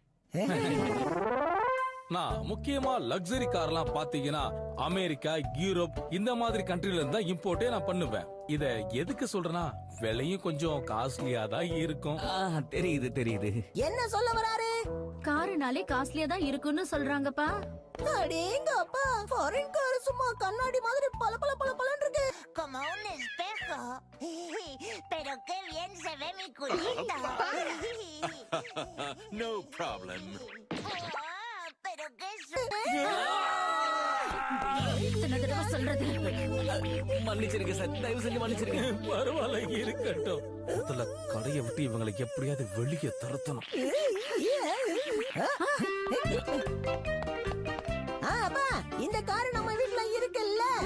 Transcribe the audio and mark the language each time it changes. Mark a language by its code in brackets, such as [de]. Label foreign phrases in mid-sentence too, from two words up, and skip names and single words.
[ta] நான் முக்கியமா [en] luxury carலாம் [ta] பாத்தீங்கன்னா அமெரிக்கா, யூரோப் இந்த மாதிரி கண்ட்ரில இருந்தா இம்போர்ட்டே நான் பண்ணுவேன். இத எதுக்கு சொல்றேன்னா விலையும் கொஞ்சம் காஸ்ட்லியா தான் இருக்கும். தெரியுது தெரியுது. என்ன சொல்ல வராரு? காருனாலே காஸ்ட்லியா தான் இருக்குன்னு சொல்றாங்கப்பா. அடேங்கப்பா, [en] foreign car [ta] சும்மா கண்ணாடி மாதிரி பல பல பல பலன்னு இருக்கு. [es] Como un espejo. Pero qué bien se ve mi culito. [en] No problem. [es] Pero qué [ta] இத்தனை தடவை சொல்றது. மன்னிச்சிருங்க சார், தயவு செஞ்சு மன்னிச்சிருங்க. பரவாயில்ல, இருக்கட்டும். முதல்ல கடையை விட்டு இவங்களை எப்படியாவது வெளியே துரத்தணும். அப்பா, இந்த கார் நம்ம வீட்ல இருக்குல்ல?